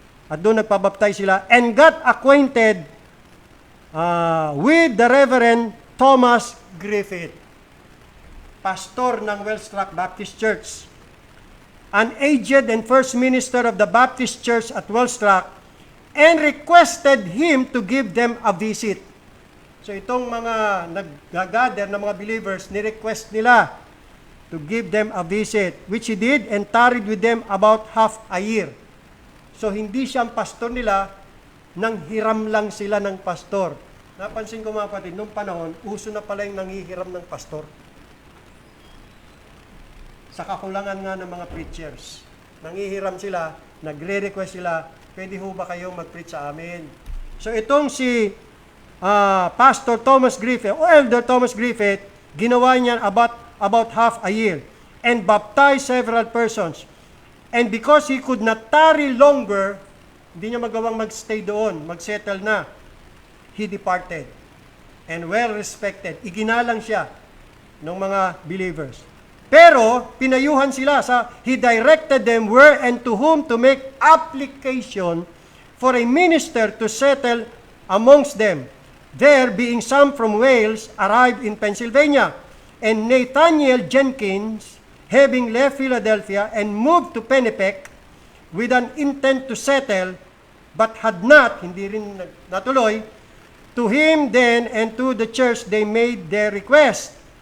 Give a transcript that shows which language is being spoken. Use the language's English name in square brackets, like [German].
[English] At doon nagpabaptize sila and got acquainted with the Reverend Thomas Griffith, pastor ng Wellstruck Baptist Church, an aged and first minister of the Baptist Church at Wellstruck, and requested him to give them a visit. [Filipino] So itong mga nag-gather na mga believers, ni-request nila [English] to give them a visit, which he did and tarried with them about half a year. [Filipino] So hindi siya ang pastor nila, nang hiram lang sila ng pastor. Napansin ko mga kapatid, nung panahon, uso na pala yung nanghihiram ng pastor. Sa kakulangan nga ng mga preachers. Nanghihiram sila, nagre-request sila, pwede ho ba kayong mag-preach sa amin? So itong si [English] Pastor Thomas Griffith, o Elder Thomas Griffith, [Filipino] ginawa niya [English] about half a year and baptized several persons. And because he could not tarry longer, [Filipino] hindi niya magawang magstay doon, magsettle na, [English] he departed. And well respected. [Filipino] Iginalang siya ng mga believers. Pero, pinayuhan sila [English] he directed them where and to whom to make application for a minister to settle amongst them. There, being some from Wales, arrived in Pennsylvania, and Nathaniel Jenkins, having left Philadelphia and moved to Penipec with an intent to settle, but had not, [Filipino] hindi rin natuloy, [English] to him then and to the church they made their request.